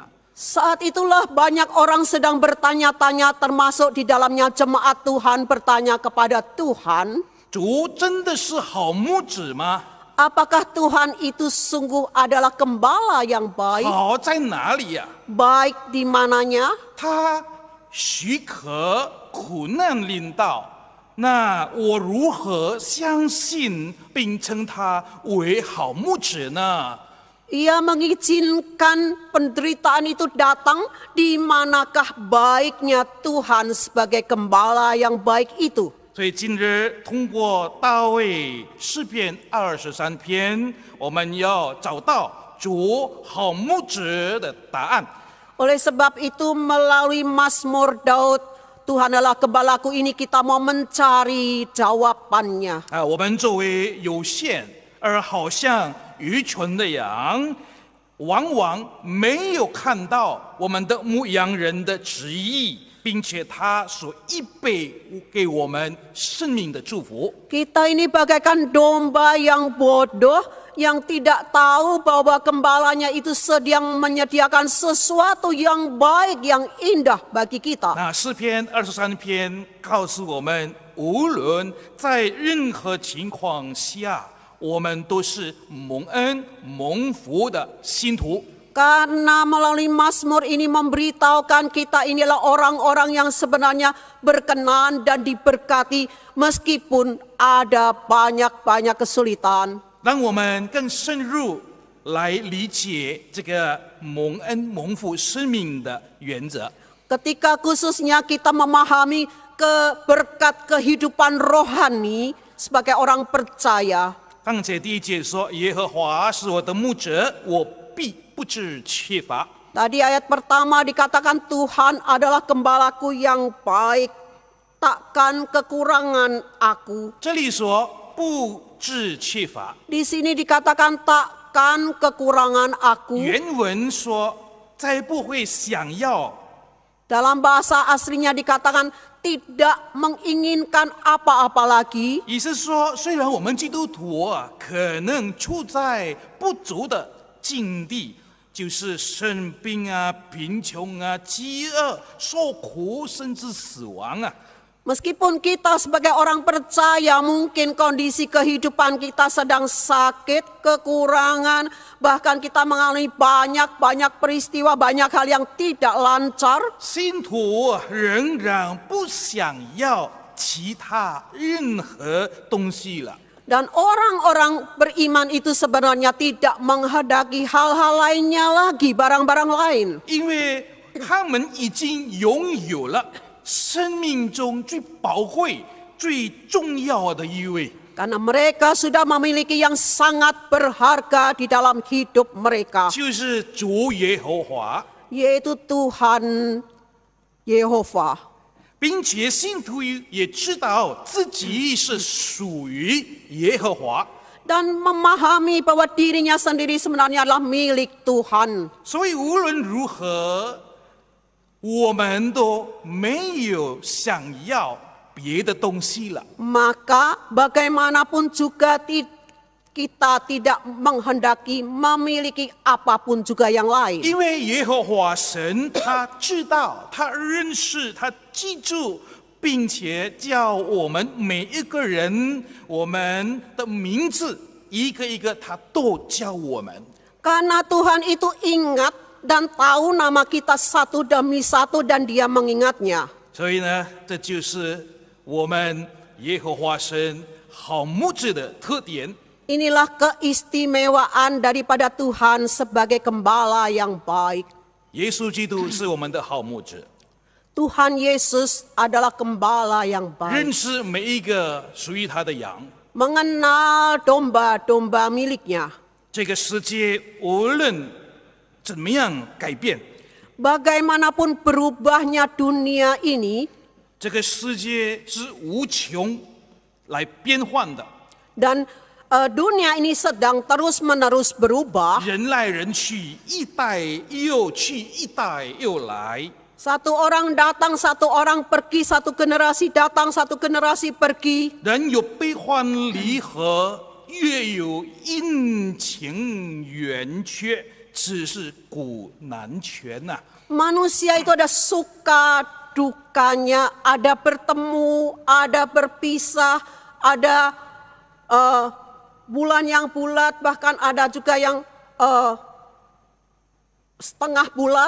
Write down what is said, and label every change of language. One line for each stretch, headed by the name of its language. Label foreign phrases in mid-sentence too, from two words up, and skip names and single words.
Indonesian: Saat itulah banyak orang sedang bertanya-tanya, termasuk di dalamnya jemaat Tuhan bertanya kepada Tuhan,
Chinese: 主真的是好牧者吗？
Indonesian: apakah Tuhan itu sungguh adalah gembala yang baik?
Chinese: 好在哪里呀、
Indonesian: Baik di mananya?
Chinese: 他许可苦难临到，那我如何相信并称他为好牧者呢？
Indonesian: Ia mengizinkan penderitaan itu datang, di manakah baiknya Tuhan sebagai gembala yang baik itu?
Chinese: 所以今日通过大卫诗篇23篇，我们要找到主好牧者的答案。
Indonesian: Oleh sebab itu melalui Mazmur Daud, Tuhan adalah gembalaku ini kita mau mencari jawabannya.
Chinese: 我们作为有限而好像愚蠢的羊，往往没有看到我们的牧羊人的旨意，并且他所预备给我们生命的祝福。
Indonesian: Kita ini bagaikan domba yang bodoh yang tidak tahu bahwa gembalanya itu sedang menyediakan sesuatu yang baik, yang indah bagi kita.
Chinese: 那诗篇23篇告诉我们，无论在任何情况下，我们都是蒙恩蒙福的信徒。
Indonesian: Karena melalui Mazmur ini memberitahukan kita inilah orang-orang yang sebenarnya berkenan dan diberkati meskipun ada banyak-banyak kesulitan.
Chinese: 让我们更深入来理解这个蒙恩蒙福生命的原则。
Indonesian: Ketika khususnya kita memahami berkat kehidupan rohani sebagai orang percaya.
Chinese: 刚才第1节说，耶和华是我的牧者，我必不致缺乏。
Indonesian: Tadi ayat pertama dikatakan Tuhan adalah gembalaku yang baik, takkan kekurangan aku.
Chinese: 这里说不致缺乏，
Indonesian: Di sini dikatakan takkan kekurangan aku.
Chinese: 原文说再不会想要。
Indonesian: Dalam bahasa aslinya dikatakan tidak menginginkan apa-apa lagi.
Chinese: 意思说，虽然我们基督徒可能处在不足的境地，就是生病啊、贫穷啊、饥饿、受苦，甚至死亡啊。
Indonesian: Meskipun kita sebagai orang percaya mungkin kondisi kehidupan kita sedang sakit, kekurangan, bahkan kita mengalami banyak peristiwa, banyak hal yang tidak lancar.
Chinese: 信徒仍然不想要其他任何东西了。
Indonesian: Dan orang-orang beriman itu sebenarnya tidak menghendaki hal-hal lainnya lagi, barang-barang lain.
Chinese: 因为他们已经拥有了生命中最宝贵、最重要的一位。
Indonesian: Karena mereka sudah memiliki yang sangat berharga di dalam hidup mereka.
Chinese: 就是主耶和华，
Indonesian: Yaitu Tuhan Yehova.
Chinese: 并且信徒也知道自己是属于耶和华，
Indonesian: Dan memahami bahwa dirinya sendiri sebenarnya adalah milik Tuhan.
Chinese: 所以无论如何，我们都没有想要别的东西了。
Indonesian: Maka bagaimanapun juga kita tidak menghendaki memiliki apapun juga yang lain.
Chinese: 因为耶和华神他知道，他认识，他记住，并且叫我们每一个人，我们的名字一个一个他都叫我们。
Indonesian: Karena Tuhan itu ingat dan tahu nama kita satu demi satu dan dia mengingatnya.
Chinese: 所以呢，这就是我们耶和华神好牧者的特点。
Indonesian: Inilah keistimewaan daripada Tuhan sebagai gembala yang baik.
Chinese: 耶稣基督是我们的好牧者，
Indonesian: Tuhan Yesus adalah gembala yang
Chinese: 认
Indonesian: baik.
Chinese: 识每一个属于他的羊。
Indonesian: Mengenal domba-domba miliknya.
Chinese: 这个世界无论怎么样改变，
Indonesian: Bagaimanapun berubahnya dunia ini,
Chinese: 这个世界是无穷来变换的，
Indonesian: dan dunia ini sedang terus-menerus berubah.
Chinese: 人来人去，一代又去，一代又来。
Indonesian: Satu orang datang, satu orang pergi, satu generasi datang, satu generasi pergi.
Chinese: 人有悲欢离合，月有阴晴圆缺，只是古难全呐、
Indonesian: Manusia itu ada suka dukanya, ada bertemu, ada berpisah, ada bulan yang bulat, bahkan ada juga yang setengah bulat.